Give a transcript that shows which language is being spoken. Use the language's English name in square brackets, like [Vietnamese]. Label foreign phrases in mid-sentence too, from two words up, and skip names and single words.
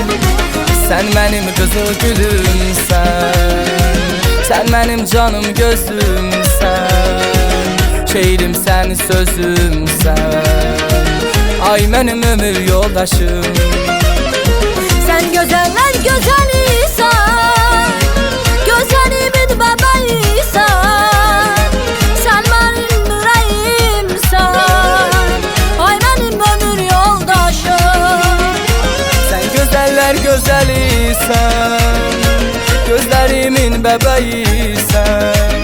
[Turkish] Sen benim [Azerbaijani] kızıl gülümsən, [Turkish] sen benim [Azerbaijani] canım gözümsən. Şeirimsən, sözümsən, ay benim ömür yoldaşım. Sen gözəller gözəlisən, gözlərimin bəbəyisən. Sən mənim ürəyimsən, ay mənim ömür yoldaşım. Sen gözəller gözəlisən, gözlərimin bəbəyisən.